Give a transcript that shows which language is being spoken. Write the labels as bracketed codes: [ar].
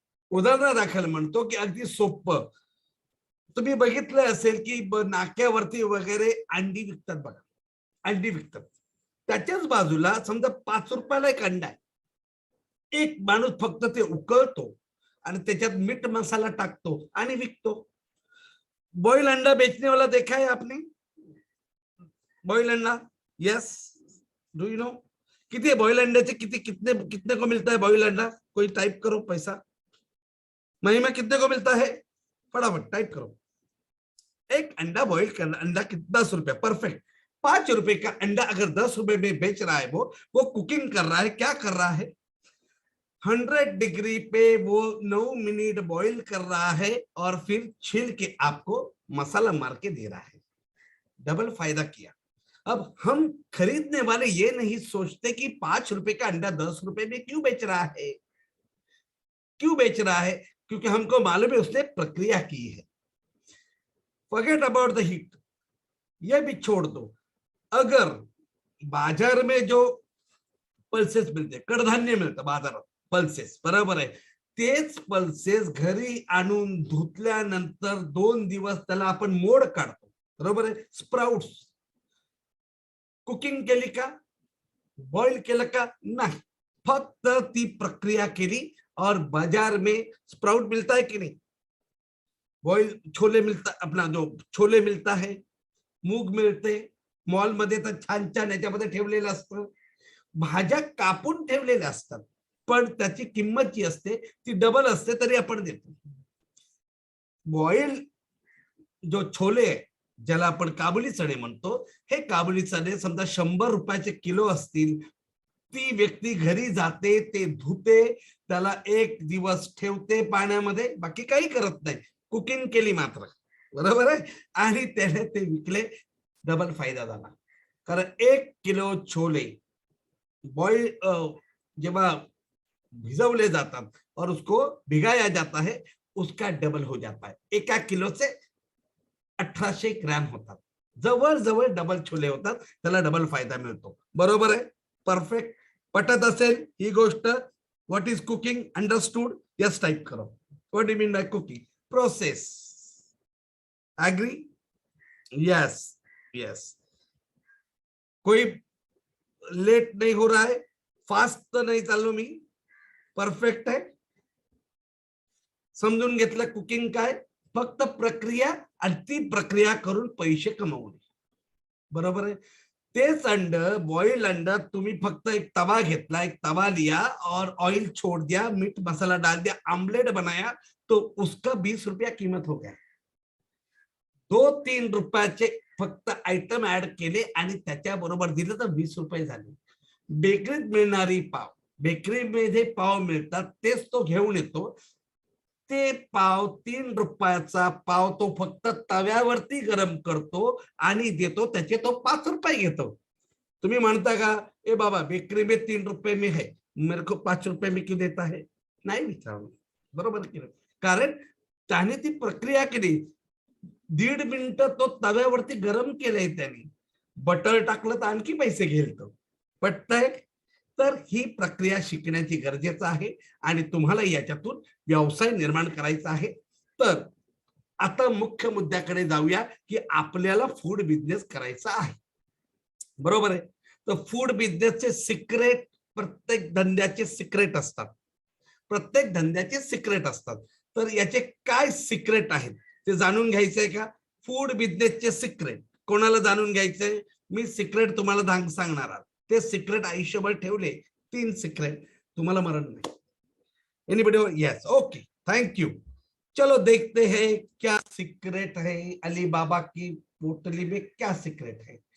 [mr] उदाहरणादाखल म्हणतो की अगदी सोपं, तुम्ही बघितलं असेल की नाक्यावरती वगैरे अंडी विकतात बघा, अंडी विकतात. त्याच्याच बाजूला समजा 5 रुपयाला एक अंडा आहे, एक माणूस फक्त ते उकळतो आणि त्याच्यात मीठ मसाला टाकतो आणि विकतो. [hi] बॉइल अंडा बेचने वाला देखा है आपने? बॉइल अंडा, यस, [en] do you know [hi] किती है बॉइल अंडे से? कितने कितने को मिलता है बॉइल अंडा? कोई टाइप करो पैसा, महीने में कितने को मिलता है? फटाफट टाइप करो. एक अंडा बॉइल करना, अंडा कितना 10 रुपया, परफेक्ट. 5 रुपए का अंडा अगर 10 रुपए में बेच रहा है, वो कुकिंग कर रहा है. क्या कर रहा है? 100 डिग्री पे वो 9 मिनट बॉइल कर रहा है और फिर छील के आपको मसाला मार के दे रहा है. डबल फायदा किया. अब हम खरीदने वाले ये नहीं सोचते कि 5 रुपए का अंडा 10 रुपए में क्यों बेच रहा है. क्यों बेच रहा है? क्योंकि हमको मालूम है उसने प्रक्रिया की है. [en] forget about the heat, [hi] ये भी छोड़ दो. [mr] अगर बाजार में जो पल्सेस मिळते, कडधान्य मिळतं बाजारात, पल्सेस, बरोबर आहे, तेच पल्सेस घरी आणून धुतल्यानंतर 2 दिवस त्याला आपण मोड काढतो, बरोबर आहे. स्प्राउट्स कुकिंग केली का? बॉइल केलं का? नाही, फक्त ती प्रक्रिया केली [hi] और बाजार में स्प्राउट मिलता है कि नहीं? बॉइल छोले मिलता, अपना जो छोले मिलता है, [mr] मूग मिळते, मॉल मध्ये तर छान छान याच्यामध्ये ठेवलेलं असतं, भाज्या कापून ठेवलेल्या असतात, पण त्याची किंमत जी असते ती डबल असते, तरी आपण देतो. बॉइल जो छोले आहे, ज्याला आपण काबुली चणे म्हणतो, हे काबुली चणे समजा 100 रुपयाचे किलो असतील, ती व्यक्ती घरी जाते, ते धुते, त्याला 1 दिवस ठेवते पाण्यामध्ये, बाकी काही करत नाही, कुकिंग केली मात्र, बरोबर आहे. आणि त्याने ते विकले, डबल फायदा झाला. कारण 1 किलो छोले बॉइल जेव्हा भिजवले जातात [hi] और उसको भिगाया जाता है, उसका डबल हो जाता है. [mr] 1 किलो से 1800 ग्रॅम होतात, जवळ जवळ डबल छोले होतात, त्याला डबल फायदा मिळतो, बरोबर आहे. [en] Perfect. [mr] पटत असेल ही गोष्ट? [en] What is cooking? Understood? Yes type करो. What do mean by cooking? Process. Agree? Yes, yes. [hi] कोई लेट नहीं हो रहा है, फास्ट तो नहीं [mr] चाललो मी, परफेक्ट आहे. समजून घेतलं कुकिंग काय? फक्त प्रक्रिया आणि ती प्रक्रिया करून पैसे कमवणे, बरोबर आहे. तेच अंड, बॉइल अंड, तुम्ही फक्त एक तवा घेतला, [hi] एक तवा लिया और ऑयल छोड़ दिया, मीट मसाला डाल दिया, आमलेट बनाया, तो उसका 20 रुपया कीमत हो गया. [mr] 2-3 रुपयाचे फक्त आयटम ऍड केले आणि त्याच्या बरोबर दिलं तर 20 रुपये झाले. बेकरीत मिळणारी पाव, बेकरीमध्ये पाव मिळतात, तेच तो घेऊन येतो, ते पाव 3 रुपयाचा पाव तो फक्त तव्यावरती गरम करतो आणि देतो, त्याचे तो 5 रुपये घेतो. तुम्ही म्हणता का ए बाबा [hi] बेकरी में 3 रुपये में है, मेरे को 5 रुपये में क्यों देता है? [mr] नाही विचारलं. बरोबर की नाही? कारण त्याने ती प्रक्रिया केली. 1.5 मिनिट तो तव्यावरती गरम केलंय त्याने. बटर टाकलं तर आणखी पैसे घेईल तो. पटतंय? तर ही प्रक्रिया शिकण्याची गरजेचं आहे आणि तुम्हाला याच्यातून व्यवसाय निर्माण करायचा आहे. तर आता मुख्य मुद्द्याकडे जाऊया की आपल्याला फूड बिझनेस करायचा आहे. बरोबर आहे. तर फूड बिझनेसचे सिक्रेट, प्रत्येक धंद्याचे सिक्रेट असतात. प्रत्येक धंद्याचे सिक्रेट असतात. तर याचे काय सिक्रेट आहेत ते जाणून घ्यायचंय का? फूड बिझनेसचे सिक्रेट कोणाला जाणून घ्यायचंय? मी सिक्रेट तुम्हाला सांगणार आहे. ते सिक्रेट आयुष्यभर ठेवले 3 सिक्रेट तुम्हाला मरण नाही. [en] Anybody? Yes, okay, thank you. [hi] चलो देखते हैं क्या सीक्रेट है अलीबाबा की पोटली में, क्या सीक्रेट है.